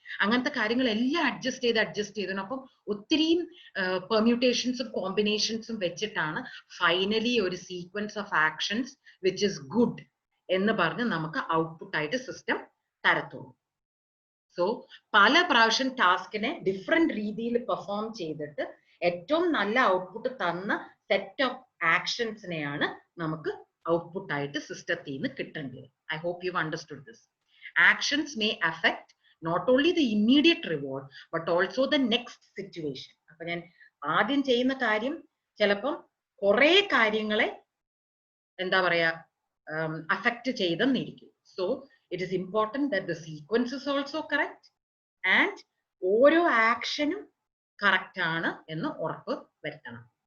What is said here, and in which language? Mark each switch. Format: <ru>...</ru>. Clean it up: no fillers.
<ml>അങ്ങനത്തെ കാര്യങ്ങളെല്ലാം അഡ്ജസ്റ്റ് ചെയ്തു. അപ്പം ഒത്തിരിയും പെർമ്യൂട്ടേഷൻസും കോമ്പിനേഷൻസും വെച്ചിട്ടാണ് ഫൈനലി ഒരു</ml> <en>sequence of actions which is good</en> <ml>എന്ന് പറഞ്ഞ് നമുക്ക് ഔട്ട്പുട്ട് ആയിട്ട് സിസ്റ്റം തരത്തുള്ളൂ. സോ പല പ്രാവശ്യം ടാസ്കിനെ ഡിഫറെന്റ് രീതിയിൽ പെർഫോം ചെയ്തിട്ട് ഏറ്റവും നല്ല ഔട്ട്പുട്ട് തന്ന സെറ്റ് ഓഫ് ആക്ഷൻസിനെയാണ് നമുക്ക് ഔട്ട്പുട്ട് ആയിട്ട് സിസ്റ്റത്തിൽ നിന്ന് കിട്ടേണ്ടത്.</ml> <en>I hope you understood this. Actions may affect not only the immediate reward but also the next situation.</en> <ml>അപ്പൊ ഞാൻ ആദ്യം ചെയ്യുന്ന കാര്യം ചിലപ്പം കുറെ കാര്യങ്ങളെ എന്താ പറയാ affect ചെയ്തെന്നിരിക്കും.</ml> <en>so it is important that the sequence is also correct and</en> <ml>ഓരോ ആക്ഷനും കറക്റ്റ് ആണ് എന്ന് ഉറപ്പ് വരുത്തണം.</ml>